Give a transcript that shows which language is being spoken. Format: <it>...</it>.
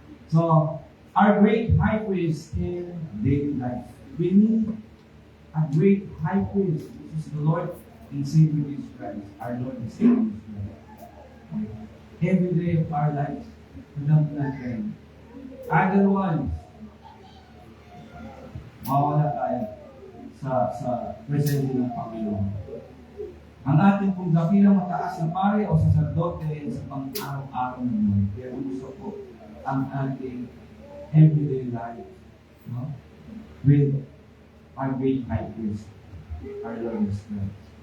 <en>So, our great high priest in daily life. We need a great high priest, which is the Lord and Savior Jesus Christ. Our Lord and Savior Jesus Christ. Every day of our lives, without natin.</en> <tl>Otherwise, mawala tayo sa presensya ng Panginoon. Ang ating pong dakilang mataas na pare o sacerdote sa pang-araw-araw ng buhay. Kaya gusto ko ang ating everyday life, no?</tl> <en>With our great high priest, our Lord Jesus Christ.</en>